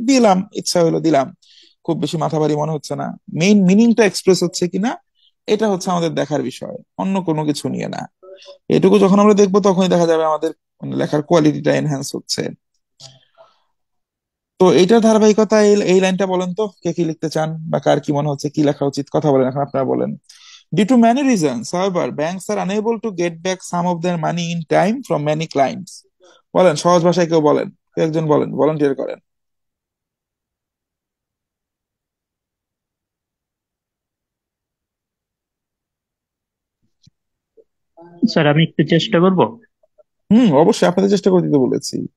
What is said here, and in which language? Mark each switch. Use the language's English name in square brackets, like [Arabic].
[Bangla] দিলাম, ইচ্ছা হলো দিলাম, খুব বেশি মাথা ভারী মনে হচ্ছে না, মেইন মিনিংটা এক্সপ্রেস হচ্ছে কিনা এটা হচ্ছে আমাদের দেখার বিষয়, অন্য কোনো কিছু নিয়ে না। এটুকু যখন আমরা দেখবো তখনই দেখা যাবে আমাদের লেখার কোয়ালিটিটা এনহ্যান্স হচ্ছে। তো এইটার ধারাবাহিকতা, এই লাইনটা বলেন তো, কে কি লিখতে চান বা কার কি মনে হচ্ছে কি লেখা উচিত, কথা বলেন এখন, আপনারা বলেন। [English] Due to many reasons, however, banks are unable to get back some of their money in time from many clients. [Bangla] বলেন, সহজ ভাষায় কেউ বলেন, কেউ একজন বলেন, ভলান্টিয়ার করেন। স্যার আমি একটু চেষ্টা করব। অবশ্যই আপনাদের চেষ্টা করে দিতে বলেছি।